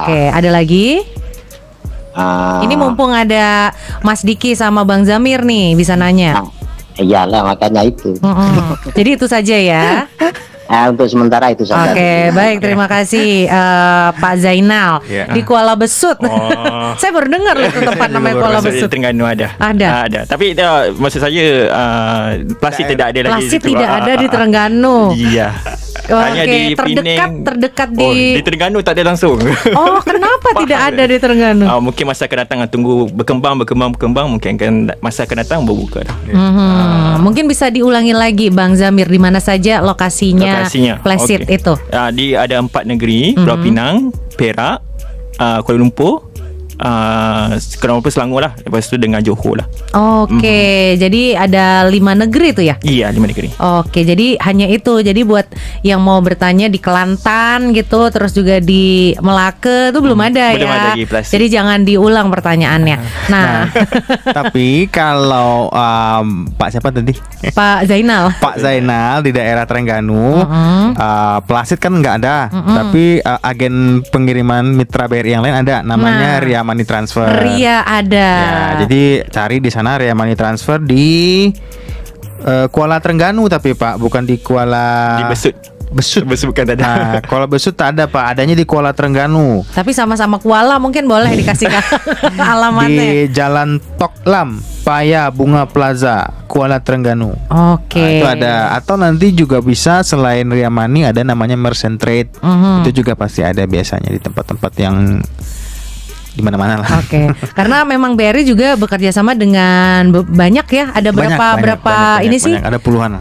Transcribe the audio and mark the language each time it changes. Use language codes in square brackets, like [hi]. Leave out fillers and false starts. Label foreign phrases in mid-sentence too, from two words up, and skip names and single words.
[id] Oke, ada lagi? Ini mumpung ada Mas Diki sama Bang Zamir nih bisa nanya. Iyalah, makanya itu. Jadi itu saja ya. Untuk sementara itu saja. Oke, baik, terima kasih Pak Zainal di Kuala Besut. Saya baru dengar itu tempat namanya Kuala Besut. Di Terengganu ada. Tapi maksud saya Plasit tidak ada lagi. Plasit tidak ada di Terengganu. Iya. Hanya di terdekat di [ms] Terengganu tak ada langsung. [id] Oh, kenapa tidak ada di Terengganu? [ms] Mungkin masa akan datang, tunggu berkembang, mungkin kan masa akan datang baru buka dah. [id] Mungkin bisa diulangi lagi Bang Zamir, di mana saja lokasinya Plasit itu? [ms] Ada 4 negeri, Pulau Pinang, Perak, Kuala Lumpur Kuala Lumpur, Selangor lah. Lepas tu dengan Johor lah. [id] Oke, jadi ada 5 negeri tuh ya? Iya, 5 negeri. Oke, jadi hanya itu. Jadi buat yang mau bertanya di Kelantan gitu, terus juga di Melaka tuh belum ada belum ya. ada lagi plastik. Jadi jangan diulang pertanyaannya. Nah, Tapi kalau Pak siapa tadi? Pak Zainal. Pak Zainal di daerah Terengganu, pelasit kan nggak ada, tapi agen pengiriman mitra BRI yang lain ada, namanya Ria Money Transfer. Ria ada. Ya, jadi cari di sana Ria Money Transfer di Kuala Terengganu, tapi Pak bukan di Kuala Di Besut. Besut bukan ada. Nah, Kuala Besut tak ada Pak, adanya di Kuala Terengganu. Tapi sama-sama Kuala mungkin boleh dikasih alamatnya. Di Jalan Tok Lam, Paya Bunga Plaza, Kuala Terengganu. Oke. Nah, itu ada. Atau nanti juga bisa selain Ria Money ada namanya Merchant Trade. Itu juga pasti ada biasanya di tempat-tempat yang di mana-mana lah. Oke. Karena memang BRI juga bekerja sama dengan banyak ya. Ada berapa ini sih? Ada puluhan.